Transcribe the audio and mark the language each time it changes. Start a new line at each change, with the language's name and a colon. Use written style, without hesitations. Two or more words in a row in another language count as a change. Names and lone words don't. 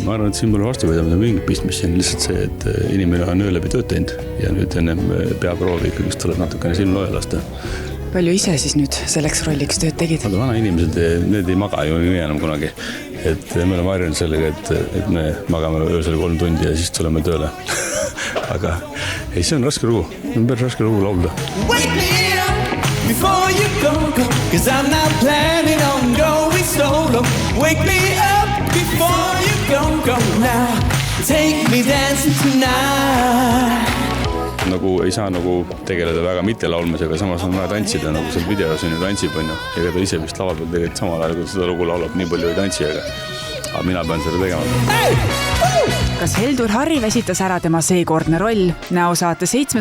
Estonian: Ei, ma arvan, et siin pole vastu pidamine mingit pistmist, see on lihtsalt see, et inimene on öö läbi tööd teinud ja nüüd ennem peaproovi ikkagi tuleb natukene silm looja lasta. Palju ise siis nüüd selleks rolliks tööd tegid? Aga vana inimesed, need ei maga ju nii enam kunagi. Et me oleme harjunud sellega, et me magame öösel 3 tundi ja siis tuleme tööle. Aga ei, see on raske lugu. On päris raske lugu laulda.
English: Wake me up before you go, cause I'm not planning on going solo. Wake me up before you go now. Take me dancing tonight.
Estonian: Nagu ei saa nagu tegeleda väga mitte laulmisega, samas on vaja tantsida, nagu seal videos on ju tantsib, on ju. Ega ta ise vist lava peal tegelikult samal ajal, kui seda lugu laulab, nii palju ei tantsi, aga mina pean seda tegema. Kas Heldur Harri väsitas ära tema seekordne roll? Näosaate 7.